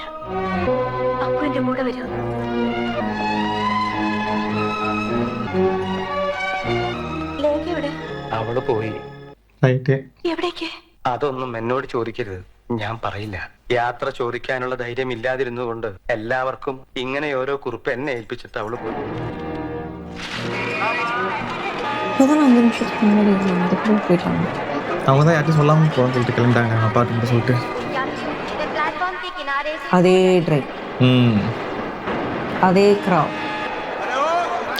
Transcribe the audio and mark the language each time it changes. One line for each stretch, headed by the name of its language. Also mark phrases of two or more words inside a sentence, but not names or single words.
Malayalam: അപ്പു എന്റെ കൂടെ വരൂ. ലേഖ എവിടെ? അവള് പോയി. എവിടേക്ക്? അതൊന്നും എന്നോട് ചോദിക്കരുത്, ഞാൻ പറയില്ല. യാത്ര ചോദിക്കാനുള്ള ധൈര്യം ഇല്ലാതിരുന്നുകൊണ്ട് എല്ലാവർക്കും ഇങ്ങനെ ഓരോ കുറിപ്പ് എന്നെ ഏൽപ്പിച്ചിട്ട് അവള് പോയി.
Tamil: இப்போதான் 5 நிமிஷத்துக்கு முன்னாடி அதுக்குள்ள போயிட்டாங்க. அவங்க தான் யார்ட்டும் சொல்லாமல் போகணும்னு சொல்லிட்டு கிளம்பிட்டாங்க அப்பார்ட்மெண்ட் சொல்லிட்டு. அதே ட்ரைவ், அதே கிரௌட்.